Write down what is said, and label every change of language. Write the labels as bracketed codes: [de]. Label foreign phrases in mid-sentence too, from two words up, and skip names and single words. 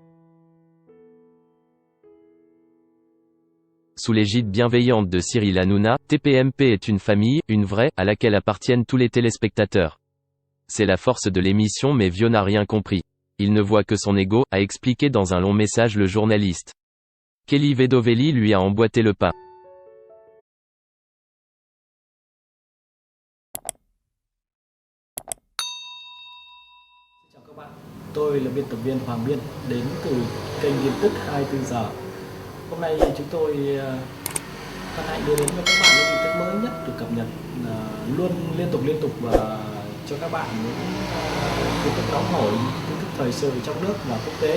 [fr] Sous l'égide bienveillante de Cyril Hanouna, TPMP est une famille, une vraie, à laquelle appartiennent tous les téléspectateurs. C'est la force de l'émission mais Viaud n'a rien compris. Il ne voit que son ego, a expliqué dans un long message le journaliste. Kelly Vedovelli lui a emboîté le pas. [vi] Chào các bạn, tôi là biên tập viên Hoàng Biên đến từ kênh tin tức 24 giờ. Hôm nay chúng tôi hân hạnh đưa đến cho các bạn những tin tức mới nhất được cập nhật luôn liên tục và cho các bạn những tin tức nóng hổi, tin tức thời sự trong nước và quốc tế.